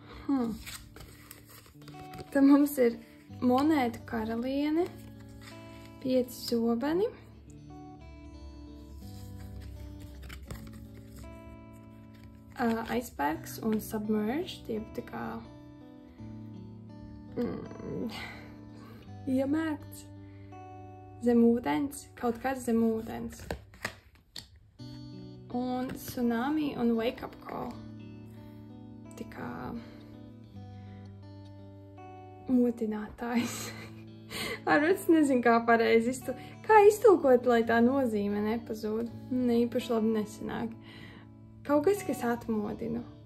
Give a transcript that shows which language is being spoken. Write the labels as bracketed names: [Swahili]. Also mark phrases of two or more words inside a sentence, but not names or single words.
[Latvian] Tad mums ir monētu karaliene, 5 zobeni, icebergs un submerged, jeb tā kā iemērkts zem ūdens, kaut kas zem ūdens. Un tsunami un [English] wake up call. [Latvian] Tā kā modinātājs. Arvats nezinu, kā pareizi kā iztulkot, lai tā nozīme nepazūd. Ne īpaši labi nesanāk. Kaut kas atmodina.